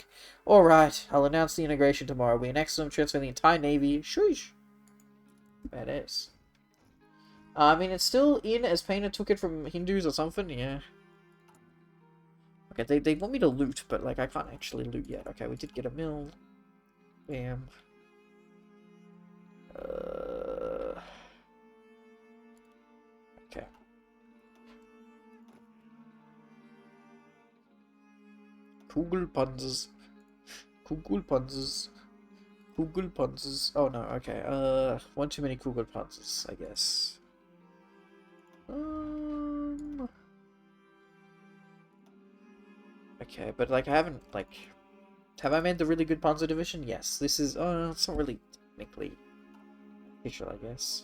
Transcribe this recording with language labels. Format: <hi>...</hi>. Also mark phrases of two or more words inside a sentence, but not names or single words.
<en>Alright, I'll announce the integration tomorrow. We annex them, transfer the entire navy. Shush. Badass. I mean, it's still in as Painter took it from Hindus or something, yeah. Okay, they want me to loot, but, like, I can't actually loot yet. Okay, we did get a mill. Bam. Okay. Kugelpanzers. Kugelpanzers. Kugelpanzers. Oh, no, okay. One too many Kugelpanzers, I guess. Okay, but like I haven't have I made the really good Panzer division? Yes. This is it's not really technically official, I guess.</en>